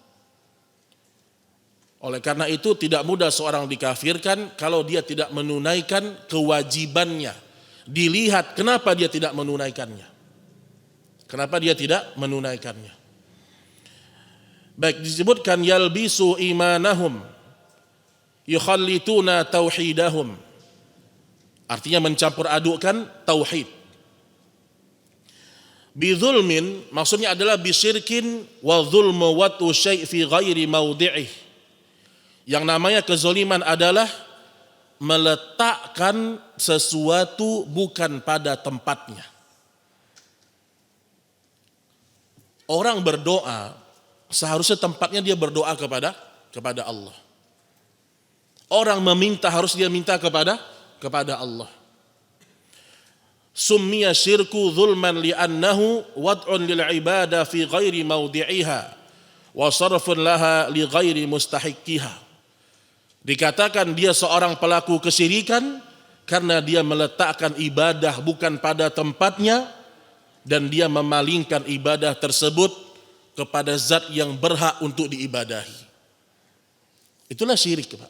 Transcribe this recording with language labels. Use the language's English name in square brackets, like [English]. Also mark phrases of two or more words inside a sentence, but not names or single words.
[Indonesian] Oleh karena itu tidak mudah seorang dikafirkan kalau dia tidak menunaikan kewajibannya. Dilihat kenapa dia tidak menunaikannya. Kenapa dia tidak menunaikannya. Baik, disebutkan [Arabic] يلبسوا إيمانهم يخلطون توحيدهم. [Indonesian] Artinya mencampur adukkan tauhid. [Arabic] بظلم [Indonesian] maksudnya adalah [Arabic] بشرك والظلم وضع الشيء في غير موضعه. [Indonesian] Yang namanya kezaliman adalah meletakkan sesuatu bukan pada tempatnya. Orang berdoa seharusnya tempatnya dia berdoa kepada Allah. Orang meminta harus dia minta kepada Allah. [Arabic] سمي الشرك ظلما لأنه وضع للعبادة في غير موضعها وصرف لها لغير مستحقها. [Indonesian] Dikatakan dia seorang pelaku kesyirikan karena dia meletakkan ibadah bukan pada tempatnya dan dia memalingkan ibadah tersebut kepada zat yang berhak untuk diibadahi. Itulah syirik, Pak.